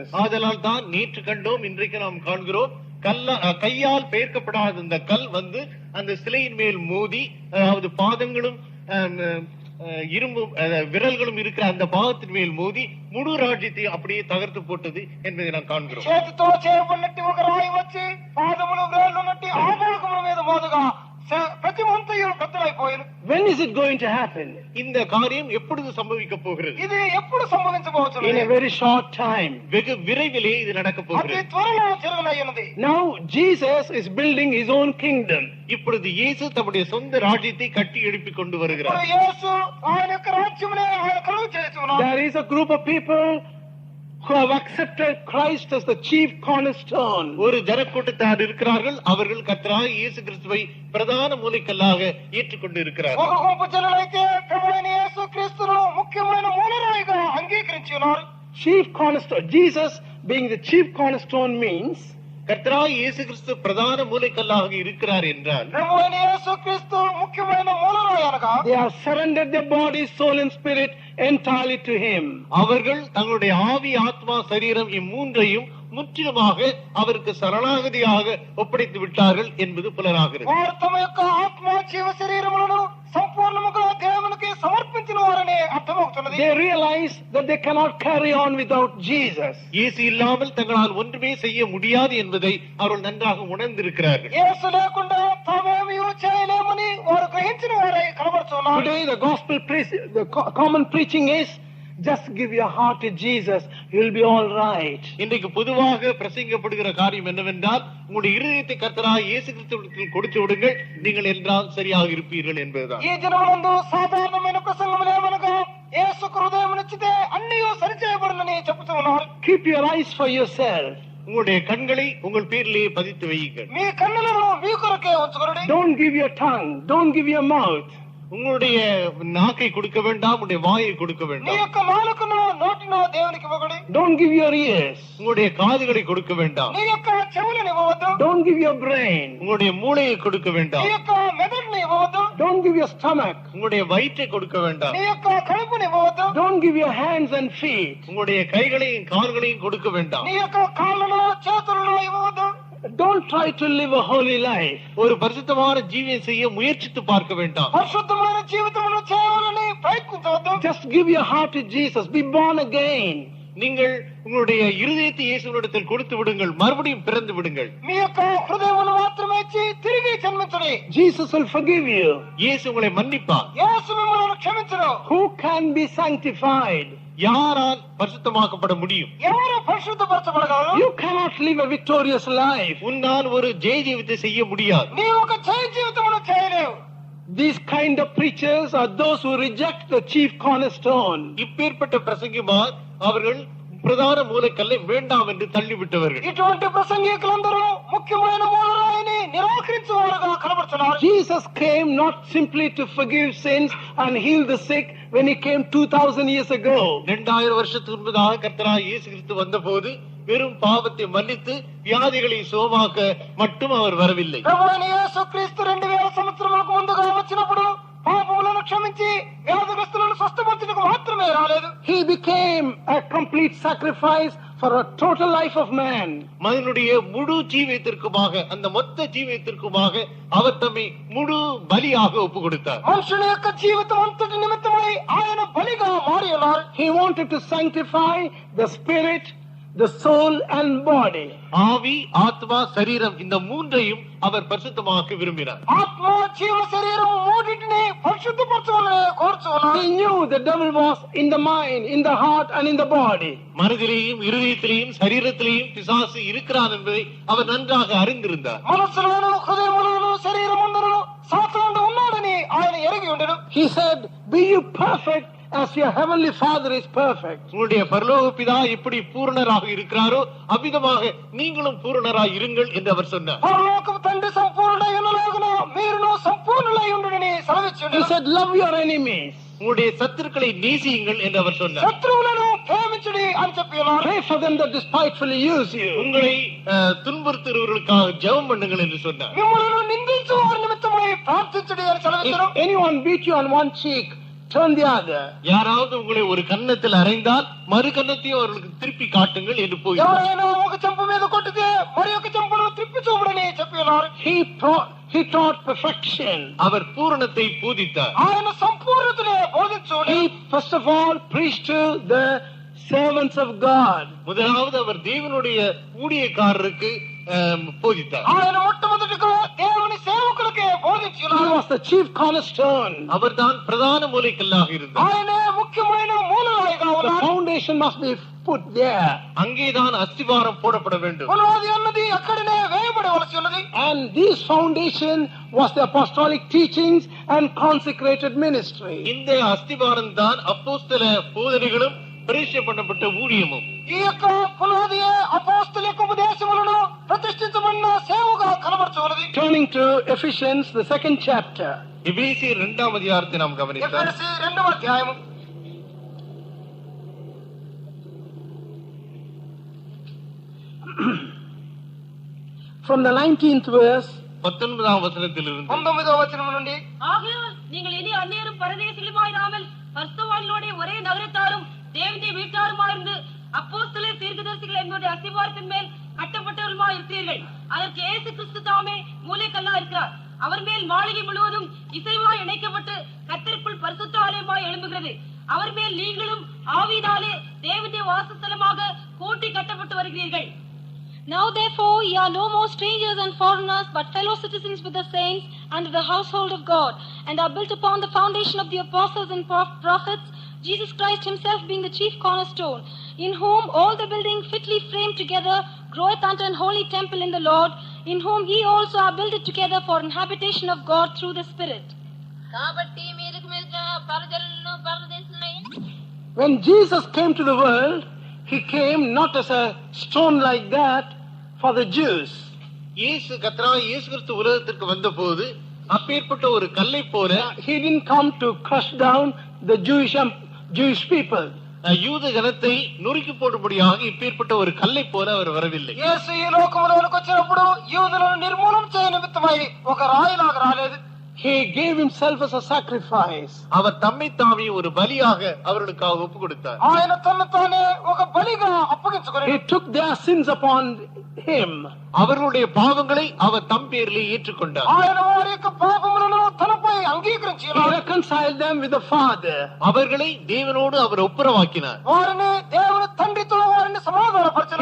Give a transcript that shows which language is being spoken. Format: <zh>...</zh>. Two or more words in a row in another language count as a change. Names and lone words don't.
<ta>ஆதலால் தான் நேற்று கண்டோம், இன்றைக்கு நாம் காண்கிறோம். கையால் பெயர்க்கப்படாத இந்த கல் வந்து அந்த சிலையின் மேல் மோதி, அதாவது பாதங்களும் இரும்பு விரல்களும் இருக்கிற அந்த பாகத்தின் மேல் மோதி முழு ராஜ்யத்தை அப்படியே தகர்த்து போட்டது என்பதை நாம் காண்கிறோம்.</ta> <te>చేతితో చేయబడినట్టు ఒక రాయి వచ్చి పాదములు వేళ్ళు నట్టి ఆ భాగముల మీద మోదగా ప్రతిమంతయు బద్దలైపోయెను.</te> <en>When is it going to happen?</en> <ta>இந்த காரியம் எப்பொழுது சம்பவிக்க போகிறது?</ta> <te>ఇది ఎప్పుడు సంభవించబోతున్నది?</te> <en>In a very short time.</en> <ta>வெகு விரைவிலே இது நடக்க</ta> <te>అతి</te> <ta>போகிறது.</ta> <te>త్వరలో జరగనున్నది.</te> <en>Now Jesus is building his own kingdom.</en> <ta>இப்பொழுது இயேசு தம்முடைய சொந்த ராஜ்யத்தை கட்டி எழுப்பிக் கொண்டு வருகிறார்.</ta> <te>ఇప్పుడు యేసు ఆయన యొక్క రాజ్యమునే ఆయన కలుగు చేస్తున్నాడు.</te> <en>There is a group of people who have accepted Christ as the chief cornerstone.</en> <ta>ஒரு ஜனக்கூட்டத்தார் இருக்கிறார்கள், அவர்கள் கர்த்தராகிய இயேசு கிறிஸ்துவை பிரதான மூலைக்கல்லாக ஏற்றுக்கொண்டு இருக்கிறார்கள்.</ta> <te>ఒక గుంపు జనులైతే ప్రభువైన యేసుక్రీస్తును ముఖ్యమైన మూలరాయిగా అంగీకరించి ఉన్నారు.</te> <en>Chief cornerstone. Jesus being the chief cornerstone means</en> <ta>கர்த்தராகிய இயேசு கிறிஸ்து பிரதான மூலைக்கல்லாக இருக்கிறார் என்றால்</ta> <te>ప్రభువైన యేసుక్రీస్తు ముఖ్యమైన మూలరాయి అనగా</te> <en>they have surrendered their body, soul and spirit entirely to him.</en> <ta>அவர்கள் தங்களுடைய ஆவி, ஆத்மா, சரீரம் இம்மூன்றையும் முற்றிலுமாக அவருக்கு சரணாகதியாக ஒப்படைத்து விட்டார்கள் என்பது புலனாகிறது.</ta> <te>వారు తమ యొక్క ఆత్మ, జీవ శరీరములను సంపూర్ణముగా దేవునికి సమర్పించిన వారనే అర్థమవుతున్నది.</te> <en>They realize that they cannot carry on without Jesus.</en> <ta>இயேசு இல்லாமல் தங்களால் ஒன்றுமே செய்ய முடியாது என்பதை அவர்கள் நன்றாக உணர்ந்திருக்கிறார்கள்.</ta> <te>యేసు లేకుండా తామేమీ చేయలేమని వారు గ్రహించిన వారే కనబడుతున్నారు.</te> <en>Today the gospel the common preaching is just give your heart to Jesus, you'll be all right.</en> <ta>இன்றைக்கு பொதுவாக பிரசங்கிக்கப்படுகிற காரியம் என்னவென்றால் உங்களுடைய இருதயத்தை கர்த்தராகிய இயேசு கிறிஸ்துவுக்கு கொடுத்து விடுங்கள், நீங்கள் என்றால் சரியாக இருப்பீர்கள் என்பதுதான்.</ta> <te>ఈ దినములందు సాధారణమైన ప్రసంగములు ఏమనగా యేసుకు హృదయం నచ్చితే అన్నీ సరిచేయబడునని చెబుతూ ఉన్నారు.</te> <en>Keep your eyes for yourself.</en> <ta>உங்களுடைய கண்களை உங்கள் பேரிலேயே பதித்து வையுங்கள்.</ta> <te>మీ కన్నులను మీ కొరకే ఉంచుకొనుడి.</te> <en>Don't give your tongue, don't give your mouth.</en> <ta>உங்களுடைய நாக்கை கொடுக்க வேண்டாம், உங்களுடைய வாயை கொடுக்க</ta> <te>నీ</te> <ta>வேண்டாம்.</ta> <te>యొక్క నాలుకను నోటిను దేవునికి ఇవ్వకుడి.</te> <en>Don't give your ears.</en> <ta>உங்களுடைய காதுகளை கொடுக்க வேண்டாம்.</ta> <te>నీ యొక్క చెవులను ఇవ్వవద్దు.</te> <en>Don't give your brain.</en> <ta>உங்களுடைய மூளையை கொடுக்க</ta> <te>నీ</te> <ta>வேண்டாம்.</ta> <te>యొక్క మెదడును ఇవ్వవద్దు.</te> <en>Don't give your stomach.</en> <ta>உங்களுடைய வயிற்றை கொடுக்க வேண்டாம்.</ta> <te>నీ యొక్క కడుపును ఇవ్వవద్దు.</te> <en>Don't give your hands and feet.</en> <ta>உங்களுடைய கைகளையும் கால்களையும் கொடுக்க வேண்டாம்.</ta> <te>నీ యొక్క కాళ్ళను చేతులను ఇవ్వవద్దు.</te> <en>Don't try to live a holy life.</en> <ta>ஒரு பரிசுத்தமான ஜீவியம் செய்ய முயற்சித்து பார்க்க வேண்டாம்.</ta> <te>పరిశుద్ధమైన జీవితమును చేయాలని ప్రయత్నించవద్దు.</te> <en>Just give your heart to Jesus. Be born again.</en> <ta>நீங்கள் உங்களுடைய இருதயத்தை இயேசுவினிடத்தில் கொடுத்து விடுங்கள், மறுபடியும் பிறந்து விடுங்கள்.</ta> <te>మీ యొక్క హృదయమును మాత్రమే ఇచ్చి తిరిగి జన్మించండి.</te> <en>Jesus will forgive you.</en> <ta>இயேசு உங்களை மன்னிப்பார்.</ta> <te>యేసు మిమ్మల్ని క్షమించును.</te> <en>Who can be sanctified?</en> <ta>யாரால் பரிசுத்தமாக்கப்பட முடியும்?</ta> <te>ఎవరు పరిశుద్ధపరచబడగలరు?</te> <en>You cannot live a victorious life.</en> <ta>உன்னால் ஒரு ஜெய ஜீவித்தை செய்ய முடியாது.</ta> <te>నీవు ఒక జయ జీవితమును చేయలేవు.</te> <en>These kind of preachers are those who reject the chief cornerstone.</en> <ta>இப்பேற்பட்ட பிரசங்கிமார் அவர்கள் பிரதான மூலைக்கல்லை வேண்டாம் என்று தள்ளிவிட்டவர்கள்.</ta> <te>ఇటువంటి ప్రసంగికులందరూ ముఖ్యమైన మూలరాయిని నిరాకరించేవారుగా కనబడుతున్నారు.</te> <en>Jesus came not simply to forgive sins and heal the sick when he came 2000 years ago.</en> <ta>2000 வருஷத்துக்கு முன்பதாக கர்த்தராகிய இயேசு கிறிஸ்து வந்தபோது வெறும் பாவத்தை மன்னித்து வியாதிகளை சுகமாக்க மட்டும் அவர் வரவில்லை.</ta> <te>ప్రభువైన యేసుక్రీస్తు 2000 సంవత్సరములకు ముందుగా వచ్చినప్పుడు పాపములను క్షమించి వ్యాధిగ్రస్తులను స్వస్థపరచుటకు మాత్రమే రాలేదు.</te> <en>He became a complete sacrifice for a total life of man.</en> <ta>மனிதனுடைய முழு ஜீவியத்திற்குமாக, அந்த மொத்த ஜீவியத்திற்குமாக அவர் தம்மை முழு பலியாக ஒப்பு கொடுத்தார்.</ta> <te>మనుషుని యొక్క జీవితం అంతటి నిమిత్తమై ఆయన బలిగా మారి ఉన్నారు.</te> <en>He wanted to sanctify the spirit, the soul and body.</en> <ta>ஆவி, ஆத்மா, சரீரம் இந்த மூன்றையும் அவர் பரிசுத்தமாக்க விரும்பினார்.</ta> <te>ఆత్మ జీవ శరీరం మూడింటిని పరిశుద్ధపరచాలని కోరుచున్నారు.</te> <en>He knew the devil was in the mind, in the heart and in the body.</en> <ta>மனதிலேயும் இருதயத்திலேயும் சரீரத்திலேயும் பிசாசு இருக்கிறான் என்பதை அவர் நன்றாக அறிந்திருந்தார்.</ta> <te>మనసులోను హృదయములోను శరీరమందును సాతానుడు ఉన్నాడని ఆయన ఎరిగి ఉండెను.</te> <en>He said, "Be you perfect as your heavenly Father is perfect."</en> <ta>உங்களுடைய பரலோக பிதா எப்படி பூரணராக இருக்கிறாரோ அவ்விதமாக நீங்களும் பூரணராய் இருங்கள் என்று அவர் சொன்னார்.</ta> <te>పరలోకపు తండ్రి సంపూర్ణుడై ఉన్నలాగున మీరును సంపూర్ణులై ఉండుడని సెలవిచ్చి</te> <en>He</en> <te>ఉండెను.</te> <en>said, "Love your enemies.</en> <ta>உங்களுடைய சத்துருக்களை நேசியுங்கள் என்று அவர் சொன்னார்.</ta> <te>శత్రువులను ప్రేమించుడి అని చెప్పి ఉన్నారు.</te> <en>Pray for them that despitefully use you."</en> <ta>உங்களை துன்புறுத்துகிறவர்களுக்காக ஜெபம் பண்ணுங்கள் என்று சொன்னார்.</ta> <te>మిమ్మల్ని నిందించు వారి నిమిత్తమై ప్రార్థించుడి అని సెలవిచ్చెను.</te> <en>If anyone beat you on one cheek, turn the other.</en> <ta>யாராவது உங்களை ஒரு கன்னத்தில் அறைந்தால் மறு கன்னத்தையும் அவர்களுக்கு திருப்பி காட்டுங்கள் என்று போய்</ta> <te>ఎవరైనా ఒక చెంప మీద కొట్టితే మరి ఒక చెంపను త్రిప్పి చూపుడని చెప్పి ఉన్నారు.</te> <en>He taught perfection.</en> <ta>அவர் பூரணத்தை போதித்தார்.</ta> <te>ఆయన సంపూర్ణతనే బోధించుడి.</te> <en>He first of all preached to the servants of God.</en> <ta>முதலாவது அவர் தேவனுடைய ஊழியக்காரருக்கு போதித்தார்.</ta> <te>ఆయన మొట్టమొదటిగా దేవుని సేవకులకే బోధించి</te> <en>He</en> <te>ఉన్నారు.</te> <en>was the chief cornerstone.</en> <ta>அவர்தான் பிரதான மூலைக்கல்லாக இருந்தார்.</ta> <te>ఆయనే ముఖ్యమైన మూలరాయిగా</te> <en>The</en> <te>ఉన్నారు.</te> <en>foundation must be put there.</en> <ta>அங்கேதான் அஸ்திவாரம் போடப்பட வேண்டும்.</ta> <te>పునాది అన్నది అక్కడనే వేయబడవలసి ఉన్నది.</te> <en>And this foundation was the apostolic teachings and consecrated ministry.</en> <ta>இந்த அஸ்திவாரம் தான் அப்போஸ்தல போதனைகளும் பிரதிஷ்டை பண்ணப்பட்ட ஊழியமும்.</ta> <te>ఈ యొక్క పునాదియే అపోస్తలుల ఉపదేశములను ప్రతిష్ఠించబడిన సేవగా కనబడుచున్నది.</te> <en>Turning to Ephesians, the 2nd chapter.</en> <ta>எபேசியர் 2ஆம் அதிகாரத்தை நாம் கவனித்தால்</ta> <te>ఎఫెసీ 2వ అధ్యాయము</te> <en>From the 19th verse,</en> <ta>19ஆம் வசனத்திலிருந்து</ta> <te>9వ వచనం నుండి</te> <ta>ஆகையால் நீங்கள் இனி அந்நியரும் பரதேசிகளுமாயிராமல் பரிசுத்தவான்களோட ஒரே நகரத்தாரும் தேவனுடைய வீட்டாருமாயிருந்து அப்போஸ்தலர் தீர்க்கதரிசிகள் என்பவருடைய அஸ்திவாரத்தின் மேல் கட்டப்பட்டவர்களுமாய் இருக்கிறீர்கள். அதற்கு இயேசு கிறிஸ்து தாமே மூலைக்கல்லா இருக்கிறார். அவர் மேல் மாளிகை முழுவதும் இசைவாய் இணைக்கப்பட்டு கர்த்தருக்குள் பரிசுத்த ஆலயமாய் எழும்புகிறது. அவர் மேல் நீங்களும் ஆவியினாலே தேவனுடைய வாசஸ்தலமாக கூட்டி கட்டப்பட்டு வருகிறீர்கள்.</ta> <en>Now therefore ye are no more strangers and foreigners, but fellow citizens with the saints and of the household of God, and are built upon the foundation of the apostles and prophets, Jesus Christ himself being the chief cornerstone, in whom all the building fitly framed together groweth unto an holy temple in the Lord, in whom ye also are builded together for an habitation of God through the Spirit. When Jesus came to the world, he came not as a stone like that for the Jews.</en> <ta>இயேசு கர்த்தராகிய இயேசு கிறிஸ்து உலகத்திற்கு வந்தபோது அப்பேற்பட்ட ஒரு கல்லை போல</ta> <en>He didn't come to crush down the Jewish people.</en> <ta>யூத ஜனத்தை நொறுக்கி போடும்படியாக இப்பேற்பட்ட ஒரு கல்லை போல அவர் வரவில்லை.</ta> <te>యేసు ఈ లోకములోనికి వచ్చినప్పుడు యూదులను నిర్మూలన చేయ నిమిత్తమై ఒక రాయిలాగా రాలేదు.</te> <en>He gave himself as a sacrifice.</en> <ta>அவர் தம்மை தாமே ஒரு பலியாக அவர்களுக்காக ஒப்பு கொடுத்தார்.</ta> <te>ఆయన తన్ను తానే ఒక బలిగా అప్పగించుకొని</te> <en>He took their sins upon him.</en> <ta>அவர்களுடைய பாவங்களை அவர் தம் பேரிலே ஏற்றுக்கொண்டார்.</ta> <te>ఆయన వారి యొక్క పాపములను తనపై అంగీకరించి</te> <en>He reconciled them with the Father.</en> <ta>அவர்களை தேவனோடு அவர் ஒப்புரவாக்கினார்.</ta> <te>వారిని దేవుని తండ్రితో వారిని సమాధానపరచను.</te>